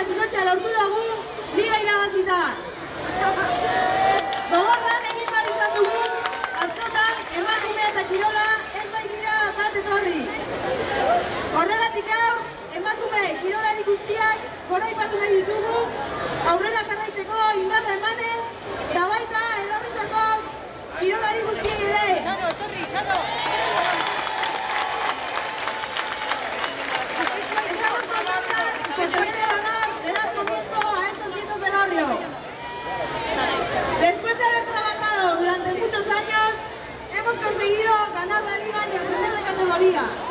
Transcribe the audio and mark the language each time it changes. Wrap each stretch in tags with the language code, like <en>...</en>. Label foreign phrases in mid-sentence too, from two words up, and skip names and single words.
<eu>martxa lortu dugu, liga irabazita. Gogor lan egin behar izan dugu, askotan emakume eta kirola ez baitira bat etorri. Horregatik gaur, emakume kirolari guztiak goraipatu nahi ditugu, aurrera jarraitzeko indarra emanez, eta baita Elorrizako kirolari guztiak ere.</eu> <es>Estamos contentas por tener el honor de dar comienzo a estos vientos del Elorrio. Después de haber trabajado durante muchos años, hemos conseguido ganar la liga y ascender de categoría.</es>